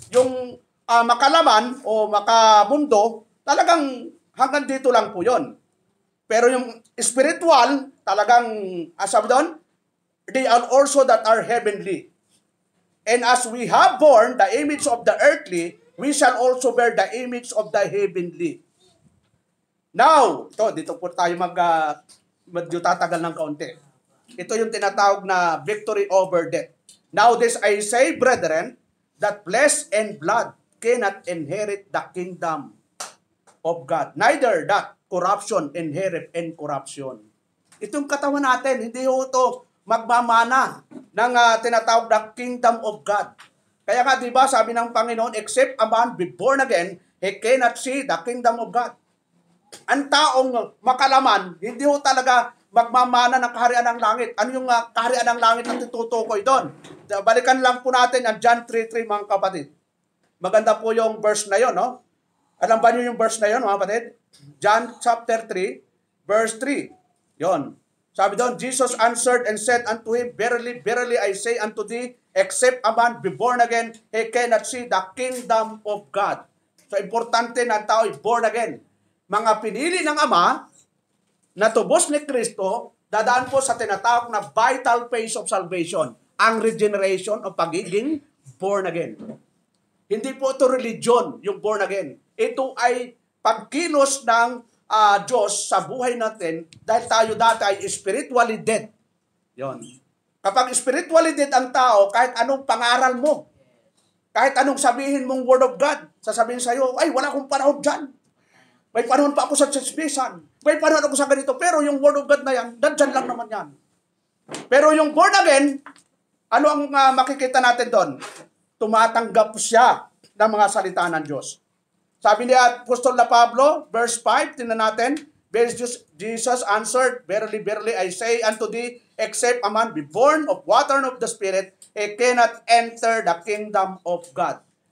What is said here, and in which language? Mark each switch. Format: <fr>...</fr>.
<tl>Yung makalaman o makamundo, talagang hanggang dito lang po yon. Pero yung spiritual, talagang, sabi doon,</tl> <en>they are also that are heavenly. And as we have borne the image of the earthly, we shall also bear the image of the heavenly.</en> <tl>Now, dito po tayo medyo tatagal ng kaunti. Ito yung tinatawag na victory over death.</tl> <en>Now this I say, brethren, that flesh and blood cannot inherit the kingdom of God. Neither that corruption inherit incorruption.</en> <tl>Itong katawan natin, hindi ho ito magmamana ng tinatawag na kingdom of God. Kaya nga, di ba, sabi ng Panginoon,</tl> <en>except a man be born again, he cannot see the kingdom of God.</en> <tl>Ang taong makalaman, hindi ho talaga magmamana ng kaharian ng langit. Ano yung kaharian ng langit ang tutukoy doon? Balikan lang po natin ang John 3:3, mga kapatid. Maganda po yung verse na yon, no? Alam ba niyo yung verse na yon, mga kapatid? John chapter 3, verse 3. Yon. Sabi doon,</tl> <en>Jesus answered and said unto him, verily, verily, I say unto thee, except a man be born again, he cannot see the kingdom of God.</en> <tl>So, importante na ang tao ay born again. Mga pinili ng Ama na tubos ni Kristo, dadaan po sa tinatawag na vital phase of salvation, ang regeneration o pagiging born again. Hindi po ito religion, yung born again. Ito ay pagkilos ng Diyos sa buhay natin dahil tayo dati ay spiritually dead. Yon. Kapag spiritually dead ang tao, kahit anong pangaral mo, kahit anong sabihin mong word of God, sasabihin sa'yo, ay, wala akong panahon dyan. May panahon pa ako sa churchpisan. May panahon ako sa ganito. Pero yung word of God na yan, dyan lang naman yan. Pero yung born again, ano ang makikita natin doon? Tumatanggap siya ng mga salita ng Diyos. Sabi ni Apostol na Pablo, verse 5, tingnan natin,</tl> <en>Jesus answered, verily, verily, I say unto thee, except a man be born of water and of the Spirit, he cannot enter the kingdom of God.</en>